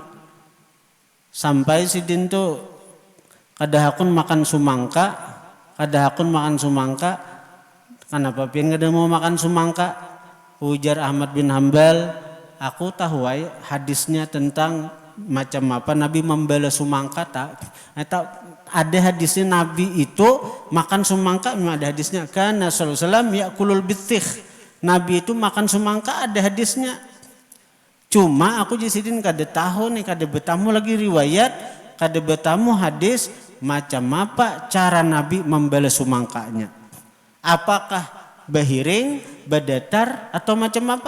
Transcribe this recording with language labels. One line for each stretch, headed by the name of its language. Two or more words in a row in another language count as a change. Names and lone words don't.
Banjar: Sampai sidin tuh kadahakun makan sumangka, Kenapa pian kada mau makan sumangka? Ujar Ahmad bin Hanbal, aku tahu hadisnya tentang macam apa Nabi membalas sumangka atau ada hadisnya Nabi itu makan sumangka, memang ada hadisnya karena
Arabic: صلى الله عليه وسلم يأكل البطيخ,
Banjar: Nabi itu makan sumangka, ada hadisnya. Cuma aku jisidin kada tahu nih, kada betamu lagi riwayat, kada betamu hadis macam apa cara Nabi membalas sumangkanya. Apakah bahiring, badatar atau macam apa?